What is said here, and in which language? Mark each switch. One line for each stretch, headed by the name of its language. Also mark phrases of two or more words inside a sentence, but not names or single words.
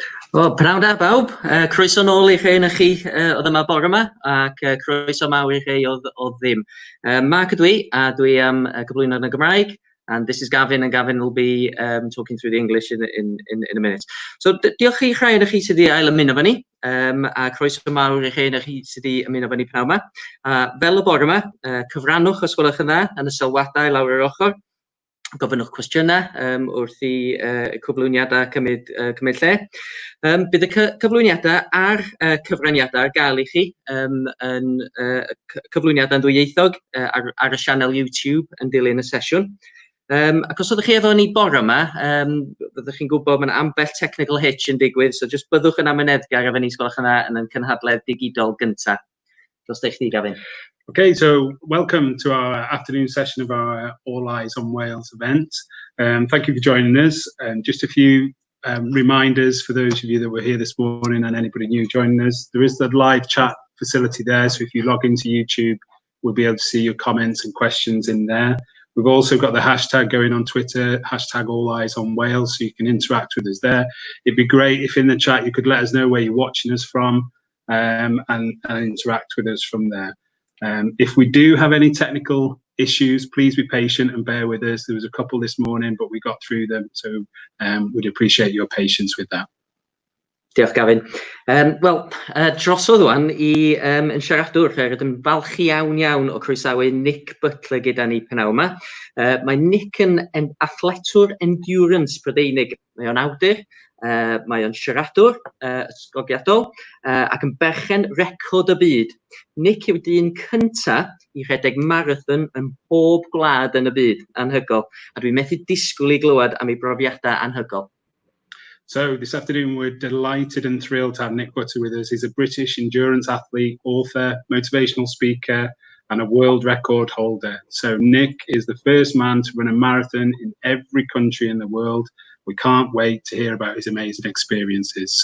Welsh: Wel, pnawn da bawb, croeso nôl i rhai o'ch chi oedd yma bore yma, ac croeso mawr i rhai oedd ddim. Mark ydw I, a dwi am gyflwyno yn y Gymraeg,
English: and this is Gavin, and Gavin will be talking through the English in a minute. So,
Welsh: diolch i rhai o'ch chi sydd wedi ail ymuno fo ni, a croeso mawr i rhai o'ch chi sydd wedi ymuno fo ni pnawn yma. Fel y bore yma, cyfrannwch os gwelwch yn dda yn y sylwadau lawr yr ochr, gofynnwch cwestiynau wrth i cyflwyniadau cymryd lle. Bydd y cyflwyniadau a'r cyfraniadau ar gael i chi yn cyflwyniadau yn ddwyieithog ar y sianel YouTube yn dilyn y sesiwn. Ac os ydych chi efo ni bore yma, byddwch chi'n gwybod mae'n ambell
English: technical hitch
Welsh: yn digwydd,
English: so just
Welsh: byddwch yn amyneddgar efo ni sgwelwch yna yn y cynhadledd digidol gyntaf. Dos chdi, Gavin.
English: Okay, so welcome to our afternoon session of our All Eyes on Wales event. Thank you for joining us. Just a few reminders for those of you that were here this morning and anybody new joining us. There is the live chat facility there, so if you log into YouTube, we'll be able to see your comments and questions in there. We've also got the hashtag going on Twitter, hashtag All Eyes on Wales, so you can interact with us there. It'd be great if in the chat you could let us know where you're watching us from and interact with us from there. If we do have any technical issues, please be patient and bear with us. There was a couple this morning, but we got through them, so we'd appreciate your patience with that.
Welsh: Diolch, Gavin. Wel, drosodd wan i yn siaradwr, rydym falch iawn o croesawu Nick Butler gyda ni pnawn yma. Mae Nick yn athletwr endurance Prydeinig. Mae o'n awdur, mae o'n siaradwr ysgogiadol ac yn berchen record y byd. Nick yw dyn cynta i rhedeg marathon yn bob gwlad yn y byd, anhygol, a dwi'n methu disgwyl i glywed am ei brofiadau anhygol.
English: So this afternoon we're delighted and thrilled to have Nick Butler with us. He's a British endurance athlete, author, motivational speaker and a world record holder. So Nick is the first man to run a marathon in every country in the world. We can't wait to hear about his amazing experiences.